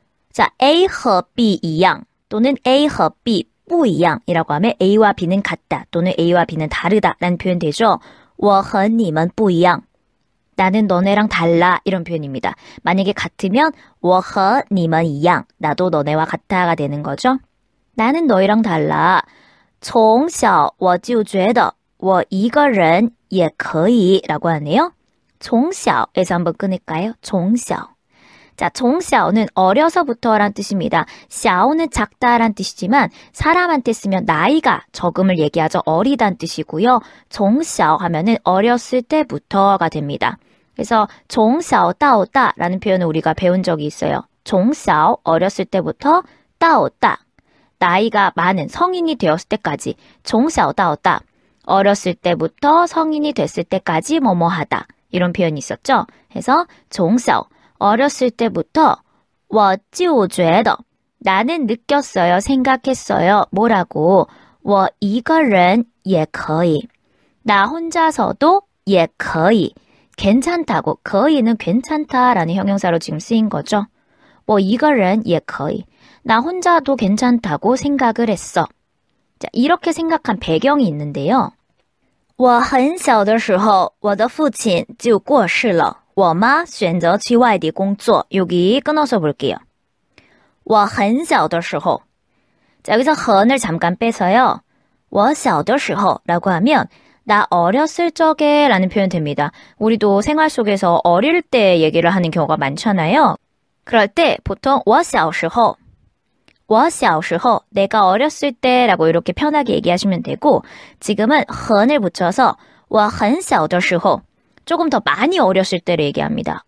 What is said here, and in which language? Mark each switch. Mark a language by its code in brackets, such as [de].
[ko] 자, A 和 B 一样 또는 A 和 B 不一样이라고 하면 A와 B는 같다 또는 A와 B는 다르다 라는 표현 되죠. [zh] 我和你们不一样. [ko] 나는 너네랑 달라 이런 표현입니다. 만약에 같으면 [zh] 我和你们一样 [ko] 나도 너네와 같아가 되는 거죠. 나는 너희랑 달라. [zh] 从小我就觉得我一个人也可以 [ko] 라고 하네요. 从小에서 한번 끊을까요? [zh] 从小. [ko] 자, 从小는 어려서부터란 뜻입니다. 小는 작다란 뜻이지만 사람한테 쓰면 나이가 적음을 얘기하죠. 어리단 뜻이고요. 从小하면은 어렸을 때부터가 됩니다. 그래서 从小到大라는 표현을 우리가 배운 적이 있어요. 从小 어렸을 때부터 到大 나이가 많은 성인이 되었을 때까지 [zh] 从小到大 [ko] 어렸을 때부터 성인이 됐을 때까지 뭐뭐 하다 이런 표현이 있었죠. 그래서 从小 어렸을 때부터 [zh] 我就觉得 [ko] 나는 느꼈어요. 생각했어요. 뭐라고? [zh] 我一个人也可以 [ko] 나 혼자서도 也可以 괜찮다고 可以는 괜찮다라는 형용사로 지금 쓰인 거죠. [zh] 我一个人也可以 [ko] 나 혼자도 괜찮다고 생각을 했어. 자, 이렇게 생각한 배경이 있는데요. [zh] 我很小的时候我的父亲就过世了我妈选择去外地工作 [ko] 여기 끊어서 볼게요. [zh] 我很小的时候 [ko] 자, 여기서 很을 잠깐 빼서요. [zh] 我小的时候 [ko] 라고 하면 나 어렸을 적에 라는 표현 됩니다. 우리도 생활 속에서 어릴 때 얘기를 하는 경우가 많잖아요. 그럴 때 보통 [zh] 我小时候我小时候 [ko] 내가 어렸을 때 라고 이렇게 편하게 얘기하시면 되고 지금은 很을 붙여서 [zh] 我很小的时候 [ko] 조금 더 많이 어렸을 때를 얘기합니다.